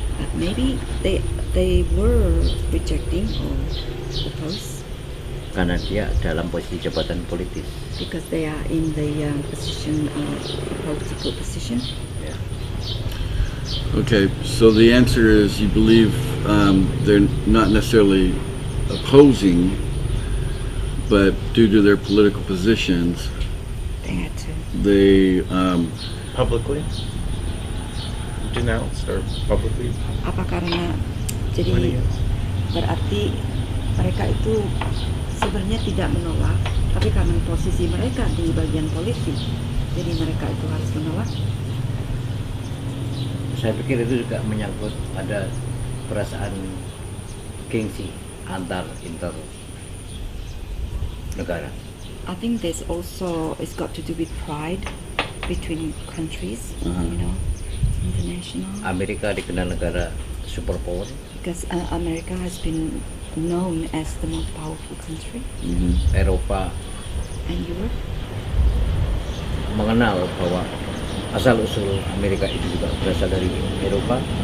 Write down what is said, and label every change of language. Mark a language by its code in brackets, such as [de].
[en] But maybe they were rejecting or oppose [id] Karena dia dalam posisi jabatan politis. [en] because they are in the position, political position. [id] Ya. [en] Okay, so the answer is you believe they're not necessarily opposing, but due to their political positions, They had to. they Publicly denounced or publicly? [id] Apa karena jadi berarti mereka itu sebenarnya tidak menolak, tapi karena posisi mereka di bagian politik, jadi mereka itu harus menolak. Saya pikir itu juga menyangkut ada perasaan gengsi antar negara. [en] I think there's also, it's got to do with pride between countries, you know, international. [id] Amerika dikenal negara superpower. [en] Because America has been known as the most powerful country, [id] Eropa [en] and Europe [id] mengenal bahwa asal-usul Amerika itu juga berasal dari Eropa.